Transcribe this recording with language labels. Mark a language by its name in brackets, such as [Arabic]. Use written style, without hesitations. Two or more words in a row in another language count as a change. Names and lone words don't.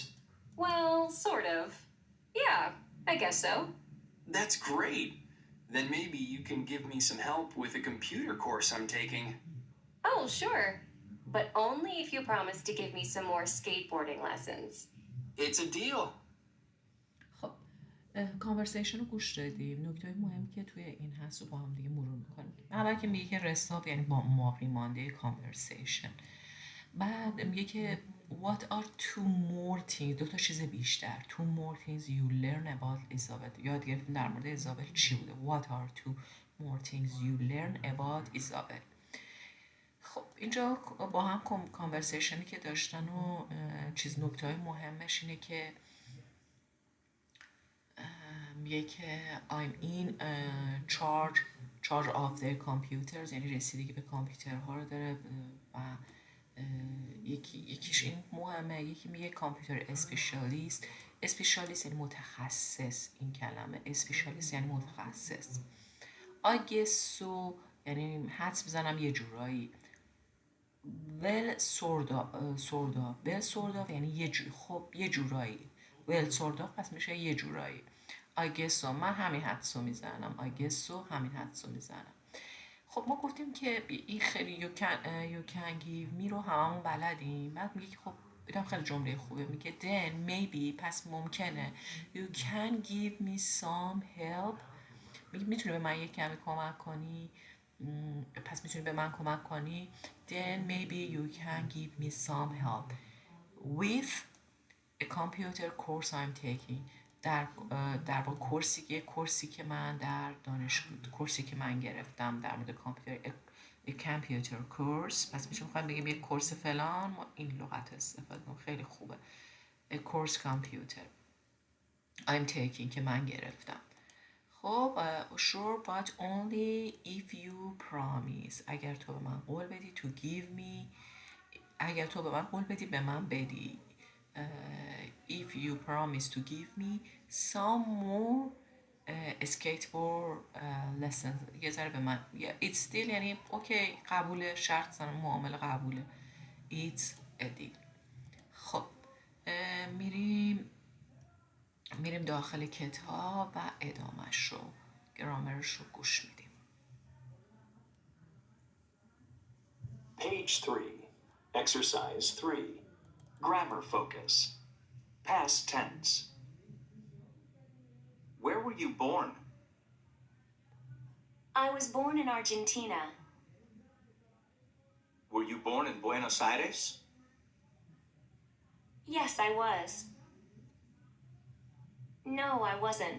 [English] Well, sort of. Yeah, I guess so. That's great. Then maybe you can give me some help with a computer course I'm taking. Oh, sure. But only if you promise to give me some more skateboarding lessons. It's a deal. [Persian] خب کانورسیشن رو گوش دادیم. نکته مهمی که توی این هست رو با هم دیگه مرور میکنیم. اول که میگه که رستاف یعنی با باقی مانده کانورسیشن. بعد میگه که [English] what are two more things، [Persian] دو تا چیز بیشتر. [English] two more things you learn about Isabel. [Persian] یاد گرفتیم در مورد ایزابل چی بوده. [English] what are two more things you learn about Isabel. [Persian] خب اینجا با هم کانورسیشنی که داشتن و چیز نکته های مهمش اینه که میگه که [English] I'm in charge of their computers، [Persian] یعنی رسیدگی به کامپیوترها رو داره و یکیش این مهمه. یکی میگه [English] computer specialist [Persian] یعنی متخصص. این کلمه اسپیشالیست یعنی متخصص. [English] I guess so [Persian] یعنی حدس میزنم یه جورایی. [English] well sort of [Persian] یعنی خب یه جورایی. [English] well sort of [Persian] پس میشه یه جورایی. [English] I guess so [Persian] من همین حدسو میزنم. [English] I guess so [Persian] همین حدسو میزنم. خب ما گفتیم که این خیلی [English] you can give me [Persian] رو هممون بلدیم. بعد میگه که خب اینم خیلی جمله خوبه. [English] میگه then maybe [Persian] پس ممکنه [English] you can give me some help. [Persian] میگه میتونی به من یک کمی کمک کنی. پس میتونی به من کمک کنی. [English] then maybe you can give me some help with a computer course I'm taking. [Persian] در با کورسی که من در کورسی که من گرفتم در مورد کامپیوتر. [English] computer course [Persian] پس میخوام بگیم یک کورس فلان. ما این لغت استفاده کنیم خیلی خوبه. [English] course computer I'm taking [Persian] که من گرفتم. [English] خب sure but only if you promise. [Persian] اگر تو به من قول بدی [English] to give me. [Persian] اگر تو به من قول بدی به من بدی. [English] If you promise to give me some more skateboard lessons. [Persian] یه ذره به من [English] it's still [Persian] یعنی اوکی قبوله. شرط زنم معامله قبوله. [English] it's a deal. [Persian] خب میریم داخل کتاب و ادامهش رو گرامرش رو گوش میدیم. [English] Page 3. Exercise 3. Grammar focus. Past tense. Where were you born? I was born in Argentina. Were you born in Buenos Aires? Yes, I was. No, I wasn't.